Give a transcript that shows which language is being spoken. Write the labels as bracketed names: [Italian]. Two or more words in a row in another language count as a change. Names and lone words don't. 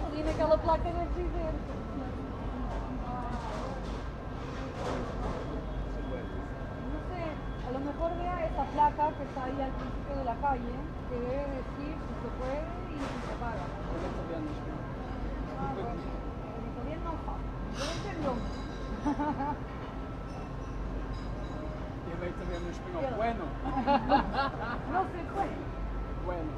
[Portuguese] aquela placa deve dizer. [Spanish] No sé, a lo mejor vea esa placa que está ahí al principio de la calle, que debe decir si se puede y si se paga. Ah, bueno, el italiano [Italian] no fa. [Spanish] Yo entiendo. [Portuguese] E daí também no espanhol. [Spanish] Bueno. No se puede. Bueno.